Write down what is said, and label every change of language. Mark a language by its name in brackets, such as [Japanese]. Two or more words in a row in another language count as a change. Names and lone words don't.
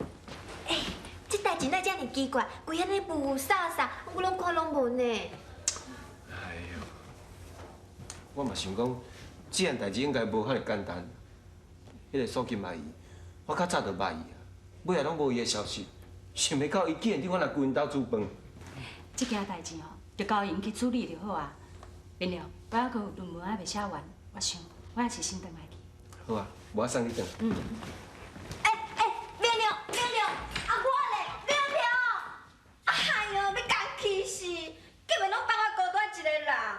[Min Nan Chinese] 哎，这代志哪遮尔奇怪，规安尼雾雾煞煞，我拢看拢无呢。哎呦，我嘛想讲，这件代志应该无遐尼简单。迄个素琴阿姨，我较早就捌伊啊，尾也拢无伊的消息，想袂到伊竟然伫我来军兜煮饭。这件代志哦，就交因去处理就好啊。明了，我还阁有论文还未写完，我想我还是先回来去。好啊，无我送你转。哎，亮亮，啊我嘞，亮亮，哎呦，要讲气死，根本拢放我孤单一个人。